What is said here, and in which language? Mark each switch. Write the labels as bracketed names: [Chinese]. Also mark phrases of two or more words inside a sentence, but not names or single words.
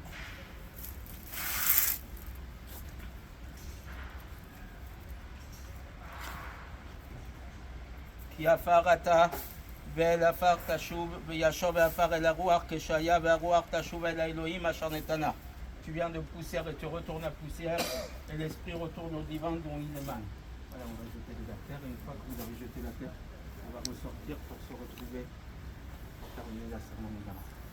[Hebrew] כי עפר אתה ואל עפר תשוב וישוב עפר אל הרוח כשהיה והרוח תשוב אל האלוהים אשר נתנה. [French] Tu viens de poussière et tu retournes à poussière et l'esprit retourne au divin dont il émane. Voilà, on va jeter de la terre et une fois que vous avez jeté la terre, on va ressortir pour se retrouver pour terminer la cérémonie d'Amar.